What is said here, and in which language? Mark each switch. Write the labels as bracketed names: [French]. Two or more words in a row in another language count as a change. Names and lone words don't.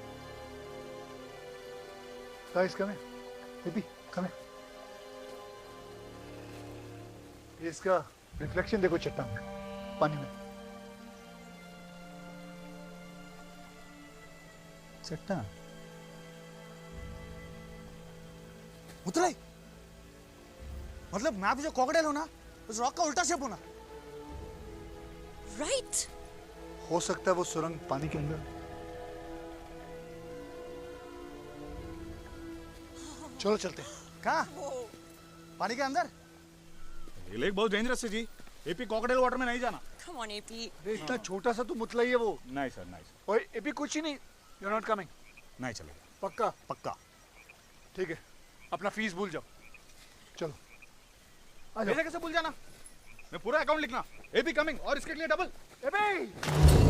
[English] Guys, come here. Baby, come here. [Hindi] ये इसका रिफ्लेक्शन देखो चट्टान में, पानी में। चट्टान? मुतलाई, मतलब मैं भी जो क्रोकोडाइल हो ना, उस रॉक का उल्टा शेप होना। [English] Right. [Hindi] हो सकता है वो सुरंग पानी के अंदर। चलो चलते। कहाँ? पानी के अंदर? ये लेक बहुत डेंजरस है जी। एपी क्रोकोडाइल वाटर में नहीं जाना। [English] Come on, AP. [Hindi] इतना छोटा सा तो मुतला ही है वो। नहीं सर। ओए एपी कुछ ही नहीं। [English] You're not coming. [Hindi] नहीं चलेगा। पक्का। ठीक है। अपना फीस भूल जाओ। चलो। पैसे कैसे भूल जाना? मैं पूरा अकाउंट लिखना। एपी कमिंग और इसके लिए डबल। एपी!